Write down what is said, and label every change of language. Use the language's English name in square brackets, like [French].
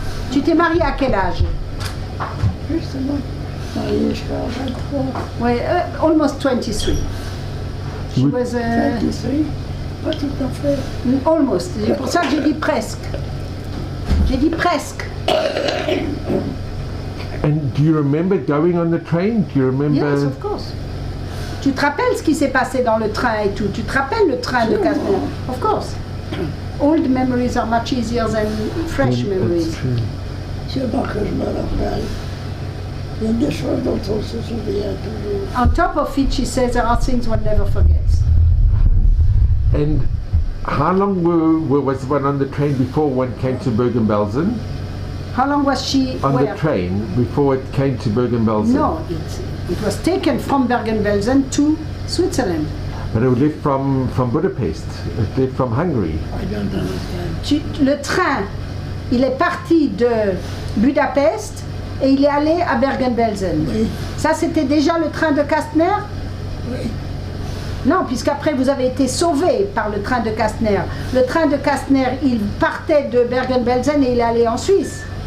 [French] Tu t'es marié à quel âge? Justement, marié jusqu'à 23. Oui, [English] almost 23. She was [French] 23. Pas tout à fait. [English] Almost. [French] C'est pour ça que j'ai dit presque. J'ai dit presque. [English] And do you remember going on the train? Do you remember? Yes, of course. [French] Tu te rappelles ce qui s'est passé dans le train et tout? Tu te rappelles le train de Kasztner? [English] Of course. Old memories are much easier than fresh memories. [French] C'est pas que je me rappelle. Il y a des choses dont on se souvient toujours. [English] On top of it, she says there are things one never forgets. And how long was one on the train before one came to Bergen Belsen? How long was she on the train before it came to Bergen Belsen? No, it was taken from Bergen Belsen to Switzerland. But it left from Budapest. It left from Hungary. I don't understand. [French] Le train, il est parti de Budapest et il est allé à Bergen Belsen. Oui. Ça, c'était déjà le train de Kasztner? Oui. Non, puisqu'après vous avez été sauvé par le train de Kasztner. Le train de Kasztner, il partait de Bergen Belsen et il est allé en Suisse.